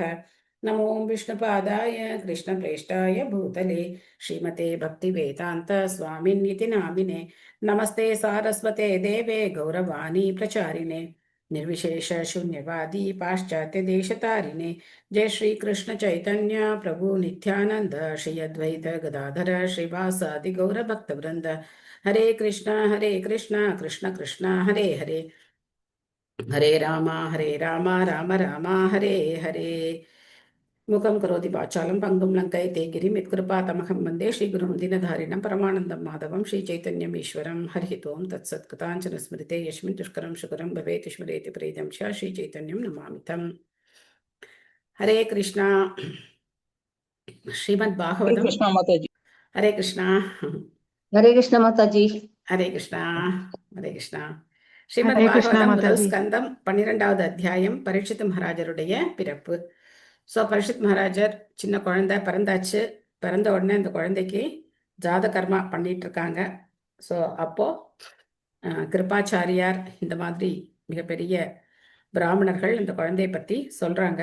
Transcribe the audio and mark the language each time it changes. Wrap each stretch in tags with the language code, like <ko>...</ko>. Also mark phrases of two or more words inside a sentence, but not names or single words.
<sa>नमो विष्णुपादाय कृष्णप्रेष्ठाय भूतले श्रीमते भक्तिवेदान्त स्वामिन्निति नामिने। नमस्ते सारस्वते देवे गौरवाणी प्रचारिणे निर्विशेष शून्यवादी पाश्चात्य देशतारिणे। जय श्री कृष्ण चैतन्य प्रभु नित्यानंद श्री अद्वैत गदाधर श्रीवासादि गौर भक्त वृंद। हरे कृष्णा कृष्ण कृष्ण हरे हरे हरे राम राम राम हरे हरे। मुखं करोति वाचालं पङ्गुं लङ्कयते गिरिं यत्कृपातमहं वन्दे श्रीगुरुं दीनधारिणं परमानन्दं माधवं श्रीचैतन्यमीश्वरं। हरिः ओं तत्सत्। कृताञ्चन स्मृते यस्मिन् दुष्करं सुकरं भवेत् स्मरेति प्रीतं च श्रीचैतन्यं नमामि तम्।</sa> <hi>हरे कृष्णा। हरे श्रीमद्भागवतम्। कृष्णा माता जी। हरे कृष्णा। हरे कृष्ण माता जी। हरे कृष्णा। हरे कृष्णा.</hi> <ta>ஹரே கிருஷ்ணா ஸ்ரீமத்பாகவதம் முதல் மாதாஜி. ஸ்கந்தம் 12வது அத்தியாயம் பரீட்சித் மகாராஜருடைய பிறப்பு. ஸோ பரீட்சித் மகாராஜர் சின்ன குழந்தை பிறந்தாச்சு. பிறந்த உடனே அந்த குழந்தைக்கு ஜாத கர்மா பண்ணிட்டு இருக்காங்க. ஸோ அப்போ கிருபாச்சாரியார் இந்த மாதிரி மிகப்பெரிய பிராமணர்கள் இந்த குழந்தையை பற்றி சொல்றாங்க.</ta>